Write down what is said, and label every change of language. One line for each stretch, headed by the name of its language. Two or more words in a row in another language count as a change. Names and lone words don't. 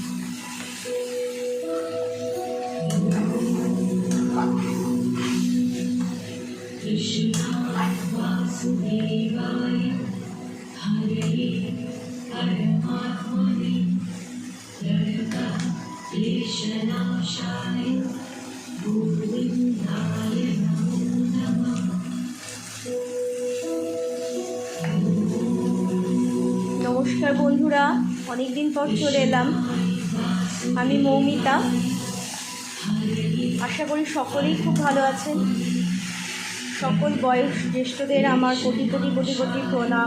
Sanskrit: कृष्णाय वासुदेवाय हरये परमात्मने प्रणतक्लेशनाशाय गोविन्दाय नमो नमः।
Bangla: নমস্কার বন্ধুরা, অনেকদিন পর চলে এলাম। আমি মৌমিতা। আশা করি সকলেই খুব ভালো আছেন। সকল বয়স জ্যেষ্ঠদের আমার কোটি কোটি কোটি কোটি প্রণাম।